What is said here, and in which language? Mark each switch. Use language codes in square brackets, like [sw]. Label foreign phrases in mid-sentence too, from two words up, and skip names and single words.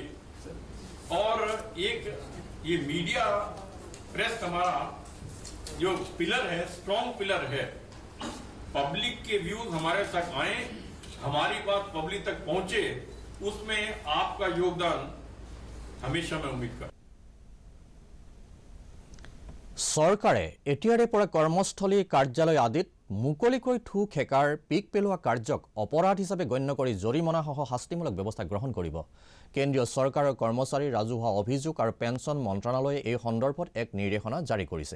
[hi] और एक ये [en] media press [hi] हमारा जो पिलर है, [en] strong pillar [hi] है, पब्लिक के व्यूज हमारे तक आए, हमारी बात पब्लिक तक पहुंचे, उसमें आपका योगदान हमेशा मैं उम्मीद करता हूं। [as] চৰকাৰে এতিয়াৰে পৰা কৰ্মস্থলী, কাৰ্যালয় আদিত মুকলিকৈ থু খেকাৰ, পিক পেলোৱা কাৰ্যক অপৰাধ হিচাপে গণ্য কৰি জৰিমনাসহ শাস্তিমূলক ব্যৱস্থা গ্ৰহণ কৰিব। কেন্দ্ৰীয় চৰকাৰৰ কৰ্মচাৰী, ৰাজহুৱা অভিযোগ আৰু পেঞ্চন মন্ত্ৰালয়ে এই সন্দৰ্ভত এক নিৰ্দেশনা জাৰি কৰিছে।